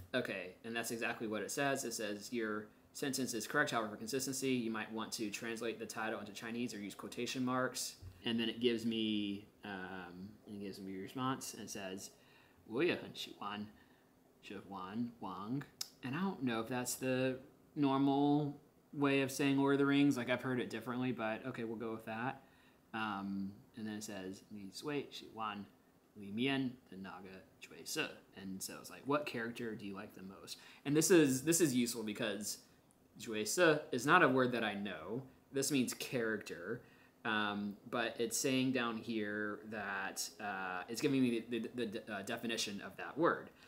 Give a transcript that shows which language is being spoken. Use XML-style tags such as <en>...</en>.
<en>Okay, and that's exactly what it says. It says, your sentence is correct, however, for consistency, you might want to translate the title into Chinese or use quotation marks. And then it gives me a response, and it says,</en> <zh>我也很喜欢这碗王.</zh> <en>And I don't know if that's the normal way of saying Lord of the Rings. Like, I've heard it differently, but okay, we'll go with that. And then it says,</en> <zh>你最喜欢里面的那个角色.</zh> <en>And so it's like, what character do you like the most? And this is useful because 角色 is not a word that I know. This means character. But it's saying down here that it's giving me the definition of that word.</en>